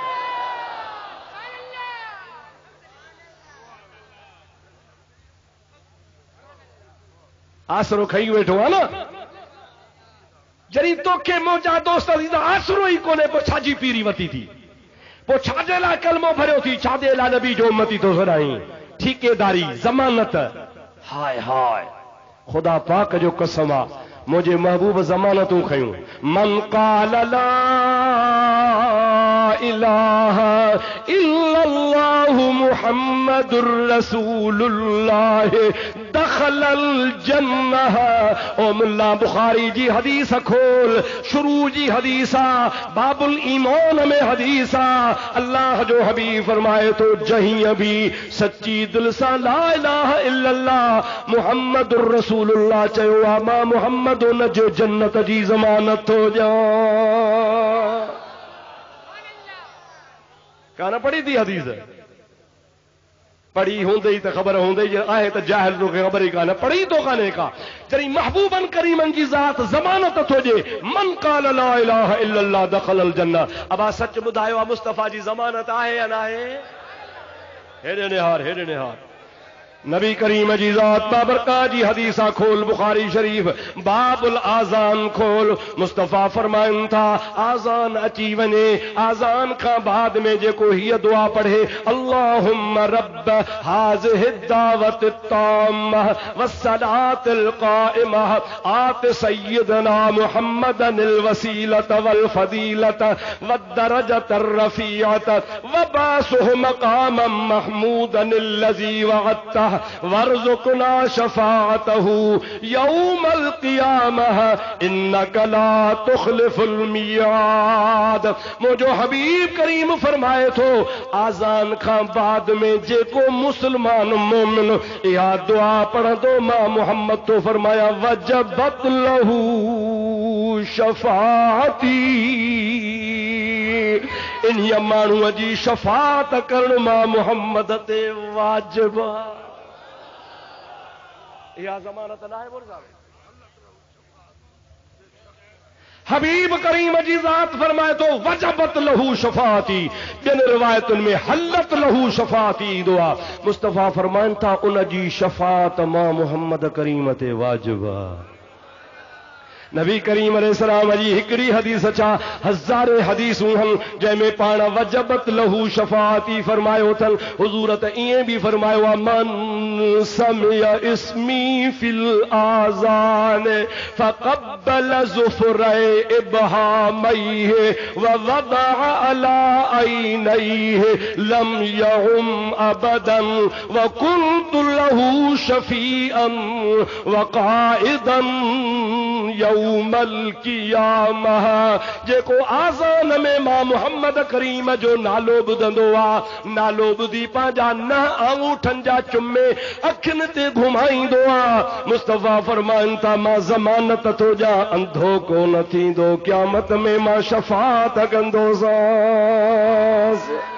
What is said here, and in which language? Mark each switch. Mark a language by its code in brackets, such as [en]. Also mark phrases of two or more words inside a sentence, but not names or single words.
[sd] आसरो खई वेठो आहे न जॾहिं तोखे मौजा दोस्त त आसरो ई कोन्हे पोइ छाजी पीरी वती थी पोइ छाजे लाइ कलमो भरियो थी छाजे लाइ नबी जो उम्मती थो सॾाई ठीकेदारी ज़मानत हाय हाय ख़ुदा पाक जो कसम आहे मुंहिंजे महबूब ज़मानतूं खयूं [ar] من قال لا إله إلا الله محمد رسول الله دخل الجنة [sd] ओ मुल्ला बुखारी जी हदीस खोल शुरू जी हदीस बाबुल ईमान में हदीस अल्लाह जो हबीब फरमाए तो जहीं भी सच्ची दिल सां [ar] لا إله إلا الله محمد رسول الله [sd] चयो आ मां मुहम्मद उन जो जन्नत जी ज़मानत हो जा कान पढ़ी थी हदीस पढ़ी हूंदे ई त ख़बर हूंदे ई आहे त जाहिल तोखे ख़बर ई कान पढ़ी तो कान्हे का जॾहिं महबूबन करीमन जी ज़ात ज़मानत थो ॾे मन [ar] قال لا إله إلا الله دخل الجنة [sd] अबा सच ॿुधायो आहे मुस्तफ़ा जी ज़मानत आहे या न आहे हेॾे निहार नबी करीम जी ज़ात बाबरकात जी हदीसा खोल बुखारी शरीफ बाबुल आज़ान खोल मुस्तफ़ा फरमाइनि था आज़ान अची वञे आज़ान खां बाद में جيڪو هيءَ دعا پڙهي [ar] اللهم رب هذه الدعوة التامة والصلاة القائمة آت سيدنا محمدا الوسيلة والفضيلة والدرجة الرفيعة وابعثه مقاما محمودا الذي وعدته وارزقنا شفاعته يوم القيامة إنك لا تخلف الميعاد [sd] मुंहिंजो हबीब करीम फरमाए थो आज़ान खां बाद में जेको मुस्लमान मोमिन इहा दुआ पढ़ंदो मां मुहम्मद तो फरमाया [ar] وجبت له شفاعتي [sd] इन माण्हूअ जी शफ़ाअत करण मां मुहम्मद ते वाजिब आहे या ज़मानत न आहे बोल साहब हबीब करीम जी ज़ात फरमाए तो [ar] وجبت له شفاعتي [sd] ॿियन रिवायतुनि में [ar] حلت له شفاعتي [sd] ईंदो आहे मुस्तफ़ा फरमाइनि था उन जी शफात मां मुहम्मद करीम ते वाजिब आहे नबी करीम अलैहिस्सलाम जी हिकड़ी हदीस छा हज़ारे हदीसूं हन जंहिंमें पाण [ar] وجبت له شفاعتي [sd] फरमायो अथनि। حضور تہ ايئن بہ فرمايو آهي [ar] من سمع اسمي في الأذان فقبل ظفري إبهاميه ووضع على عينيه لم يعم أبدا وكنت له شفيعا وقائدا يوم القيامة. [sd] जेको आज़ान में मां मुहम्मद करीम जो नालो ॿुधंदो आहे, नालो ॿुधी पंहिंजा न आंगूठनि जा चुमे अखियुनि ते घुमाईंदो आहे। मुस्तफ़ा फरमाइनि था मां ज़मानत थो ॾियां अंधो कोन थींदो, क़यामत में मां शफ़ाअत कंदोसांसि।